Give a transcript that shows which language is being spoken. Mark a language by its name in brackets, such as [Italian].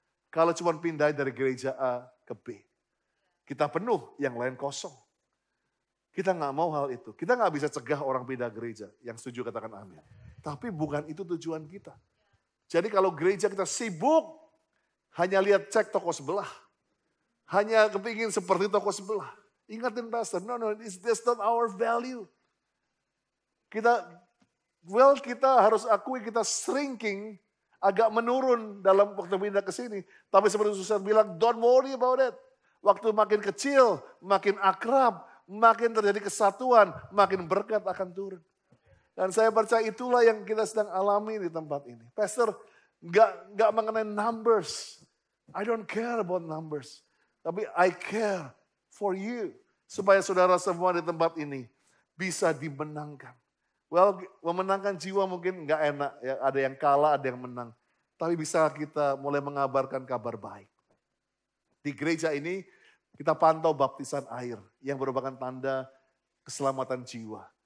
[Indonesian] Kalau cuma pindah dari gereja A ke B. Kita penuh, yang lain kosong. Kita nggak mau hal itu. Kita nggak bisa cegah orang pindah gereja. Yang setuju katakan amin. Tapi bukan itu tujuan kita. Jadi kalau gereja kita sibuk, hanya lihat cek toko sebelah. Hanya kepingin seperti toko sebelah. Ingatin pastor, [English] no, that's not our value. [Indonesian] Kita harus akui kita shrinking, agak menurun dalam waktu pindah ke sini. Tapi seperti Susan bilang, [English] don't worry about it. [Indonesian] Waktu makin kecil, makin akrab, makin terjadi kesatuan, makin berkat akan turun. Dan saya percaya itulah yang kita sedang alami di tempat ini. Pastor, nggak mengenai numbers. [English] I don't care about numbers. [Indonesian] Tapi [English] I care for you. [Indonesian] Supaya saudara semua di tempat ini bisa dimenangkan. Well, memenangkan jiwa mungkin nggak enak. Ya, ada yang kalah, ada yang menang. Tapi bisa kita mulai mengabarkan kabar baik. Di gereja ini kita pantau baptisan air yang merupakan tanda keselamatan jiwa.